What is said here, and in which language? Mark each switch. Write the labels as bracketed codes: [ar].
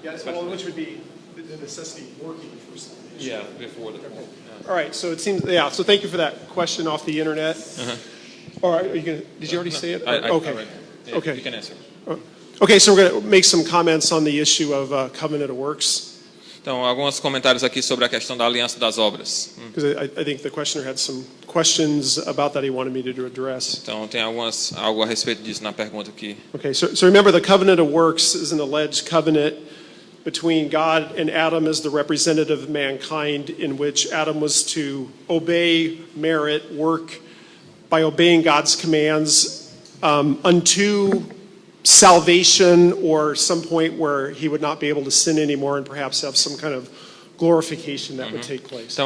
[en] well, which would be the necessity of working for salvation. Yeah, before the fall. All right, so it seems, so thank you for that question off the internet. All right, are you gonna, did you already say it? Okay. Okay. You can answer. Okay, so we're going to make some comments on the issue of covenant of works. [pt] Então, alguns comentários aqui sobre a questão da aliança das obras. [en] Because I think the questioner had some questions about that he wanted me to address. [pt] Então, tem algo a respeito disso na pergunta aqui. [en] Okay, so remember the covenant of works is an alleged covenant between God and Adam as the representative of mankind, in which Adam was to obey, merit, work by obeying God's commands unto salvation, or some point where he would not be able to sin anymore and perhaps have some kind of glorification that would take place.